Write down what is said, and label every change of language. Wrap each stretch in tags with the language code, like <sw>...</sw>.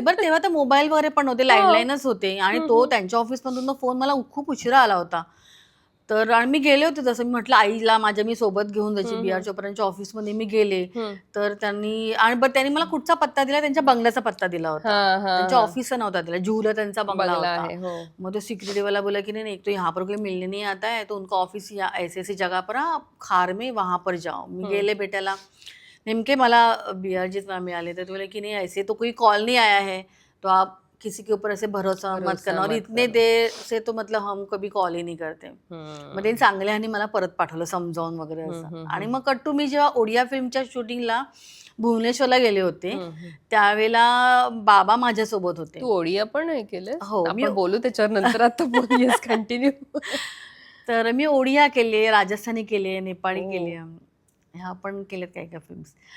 <mr>बरं तेव्हा तर मोबाईल वगैरे पण होते, लँडलाईनच होते, आणि तो त्यांच्या ऑफिसमधून फोन मला खूप उशिरा आला होता. तर आणि मी गेले होते, जसं मी म्हटलं आईला माझ्या मी सोबत घेऊन जायची. BR चोप्रांच्या ऑफिसमध्ये मी गेले तर त्यांनी मला कुठचा पत्ता दिला, त्यांच्या बंगल्याचा पत्ता दिला होता, त्यांच्या ऑफिसचा नव्हता दिला. जुहूला त्यांचा बंगला होता. मग तो सिक्युरिटी वाला बोला की नाही,</mr> <hi>एक तो यहाँ पर कोई मिलने नहीं आता है, तो उनका ऑफिस ऐसी ऐसी जगह पर खार में, वहां पर जाओ.</hi> <mr>मी गेले भेटायला. नेमके मला BRG मिळाले तर</mr> <hi>बोले की नहीं ऐसे तो कोई कॉल नहीं आया है, तो आप किसी के ऊपर ऐसे भरोसा मत करना, और इतने देर से तो मतलब हम कभी कॉल ही नहीं करते.</hi> <mr>मग ते चांगल्याने मला परत पाठवलं समजावून वगैरे असं. आणि मग कट्टू मी जेव्हा ओडिया फिल्मच्या शूटिंगला भुवनेश्वरला गेले होते त्यावेळेला बाबा माझ्यासोबत होते. तू ओडिया पण हे केलं? हो, मी बोलू त्याच्यावर नंतर, आता बोलूयास, कंटिन्यू. तर मी ओडिया केले, राजस्थानी केले, नेपाळी केले, ह्या पण केलेत काही काही फिल्म्स.</mr>